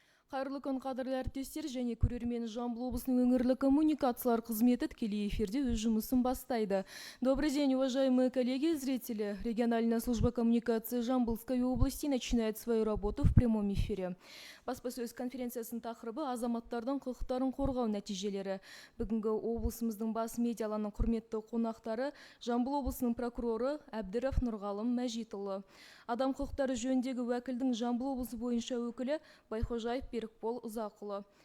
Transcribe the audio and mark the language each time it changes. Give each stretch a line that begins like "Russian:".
Kazakh: Қайырлы күн, қадірлі әріптестер және көрермен. Жамбыл облысының өңірлік коммуникациялар қызметі тікелей эфирде өз жұмысын бастайды.
Russian: Добрый день, уважаемые коллеги и зрители. Региональная служба коммуникации Жамбылской области начинает свою работу в прямом эфире.
Kazakh: Баспасөз конференциясының тақырыбы азаматтардың құқықтарын қорғау нәтижелері. Бүгінгі облысымыздың бас медиаланың құрметті қонақтары Жамбыл облысының прокуроры Әбдіров Нұрғалым Мәжитұлы. Адам құқықтары жөніндегі уәкілдің Жамбыл облысы бойынша өкілі Байхожаев Берікбол Ұзақұлы.